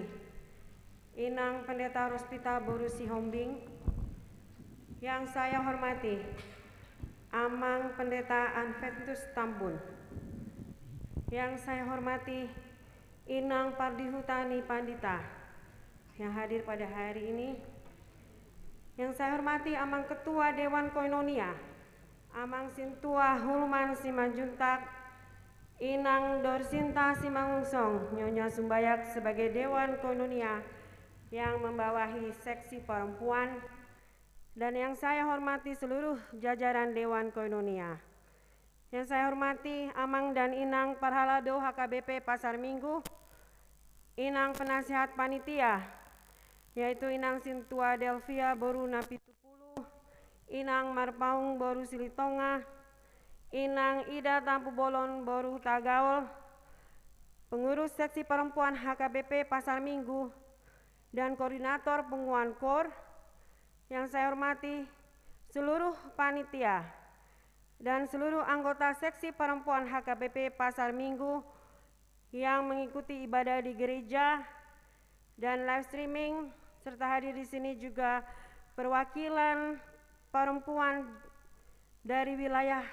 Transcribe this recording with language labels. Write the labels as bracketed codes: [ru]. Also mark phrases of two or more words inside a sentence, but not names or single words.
[id] Inang Pendeta Rospita Borusi Hombing, yang saya hormati Amang Pendeta Anfetus Tambun, yang saya hormati Inang Pardihutani Pandita yang hadir pada hari ini, yang saya hormati Amang Ketua Dewan Koinonia, Amang Sintua Hulman Simanjuntak, Inang Dorsinta Simangungsong, Nyonya Sumbayak sebagai Dewan Koinonia yang membawahi seksi perempuan, dan yang saya hormati seluruh jajaran Dewan Koinonia. Yang saya hormati Amang dan Inang Parhalado HKBP Pasar Minggu, Inang Penasihat Panitia, yaitu Inang Sintua Delvia Boru Napitupulu, Inang Marpaung Boru Silitonga, Inang Ida Tampu Bolon Boru Tagaol, pengurus seksi perempuan HKBP Pasar Minggu, dan koordinator penguan KOR. Yang saya hormati seluruh panitia dan seluruh anggota seksi perempuan HKBP Pasar Minggu yang mengikuti ibadah di gereja dan live streaming, serta hadir di sini juga perwakilan perempuan dari wilayah